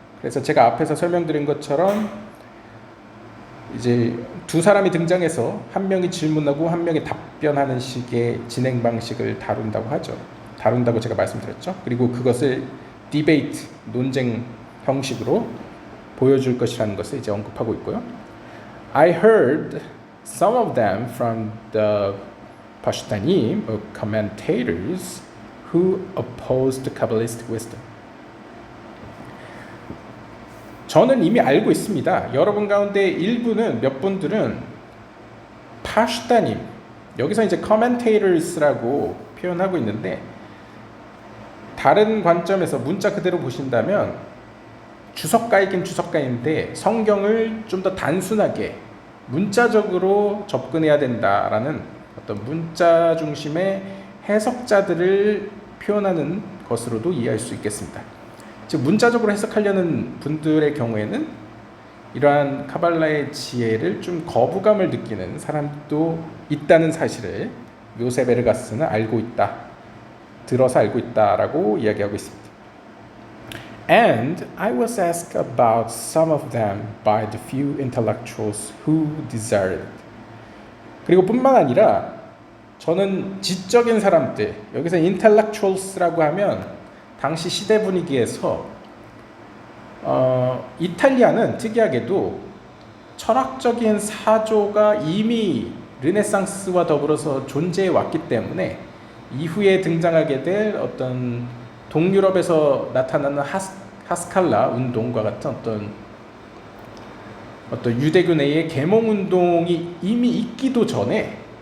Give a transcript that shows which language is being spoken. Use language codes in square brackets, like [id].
[ko] 그래서 제가 앞에서 설명드린 것처럼 이제 두 사람이 등장해서 한 명이 질문하고 한 명이 답변하는 식의 진행 방식을 다룬다고 제가 말씀드렸죠. 그리고 그것을 디베이트, 논쟁 형식으로 보여줄 것이라는 것을 이제 언급하고 있고요. [en] I heard some of them from the Pashtanim or commentators who opposed Kabbalistic wisdom. [ko] 저는 이미 알고 있습니다. 여러분 가운데 몇 분들은 파슈타님, 여기서 이제 commentators라고 표현하고 있는데, 다른 관점에서 문자 그대로 보신다면 주석가이긴 주석가인데 성경을 좀 더 단순하게 문자적으로 접근해야 된다라는 어떤 문자 중심의 해석자들을 표현하는 것으로도 이해할 수 있겠습니다. 즉 문자적으로 해석하려는 분들의 경우에는 이러한 카발라의 지혜를 좀 거부감을 느끼는 사람도 있다는 사실을 요셉 에르가스는 알고 있다 들어서 알고 있다라고 이야기하고 있습니다. [en] And I was asked about some of them by the few intellectuals who desired it. [ko] 그리고 뿐만 아니라 저는 지적인 사람들, 여기서 intellectuals라고 하면 당시 시대 분위기에서 이탈리아는 특이하게도 철학적인 사조가 이미 르네상스와 더불어서 존재해 왔기 때문에 이후에 등장하게 될 어떤 동유럽에서 나타나는 하스칼라 운동과 같은 어떤 유대교 내의 계몽 운동이 이미 있기도 전에